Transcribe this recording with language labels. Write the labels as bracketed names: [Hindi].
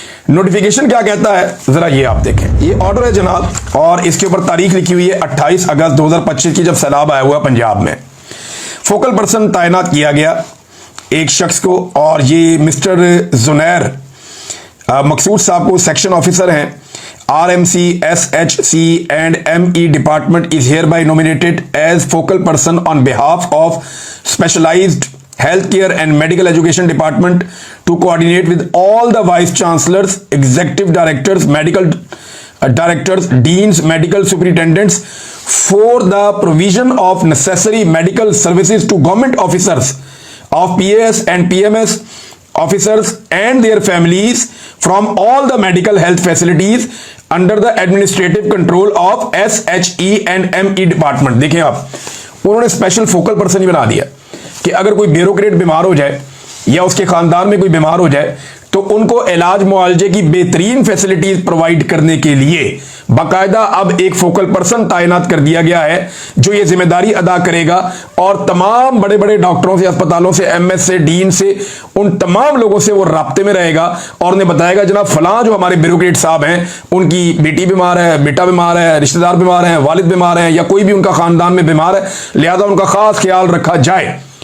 [Hindi] Notification क्या कहता है जरा ये आप देखें। ये ऑर्डर है जनाब और इसके ऊपर तारीख लिखी हुई है 28 अगस्त 2025 की, जब सैलाब आया हुआ पंजाब में। फोकल पर्सन तैनात किया गया एक शख्स को और ये मिस्टर जुनैर मकसूद साहब को सेक्शन ऑफिसर हैं। [English] RMC SHC and ME department is hereby nominated as focal person on behalf of specialized Healthcare and Medical Education Department to coordinate with all the vice chancellors, executive directors, medical directors, deans, medical superintendents for the provision of necessary medical services to government officers of PAS and PMS officers and their families from all the medical health facilities under the administrative control of SHE and ME department। [Hindi] देखें आप, उन्होंने special focal person ही बना दिया कि अगर कोई bureaucrat बीमार हो जाए या उसके खानदान में कोई बीमार हो जाए तो उनको इलाज मुआवजे की बेहतरीन फैसिलिटीज प्रोवाइड करने के लिए बाकायदा अब एक फोकल पर्सन तायनात कर दिया गया है जो ये जिम्मेदारी अदा करेगा और तमाम बड़े बड़े डॉक्टरों से, अस्पतालों से, एमएस से, डीन से, उन तमाम लोगों से वो राब्ते में रहेगा और उन्हें बताएगा जनाब फलां जो हमारे ब्यूरोक्रेट साहब हैं उनकी बेटी बीमार है, बेटा बीमार है, रिश्तेदार बीमार हैं, वालिद बीमार हैं या कोई भी उनका खानदान में बीमार है, लिहाजा उनका खास ख्याल रखा जाए।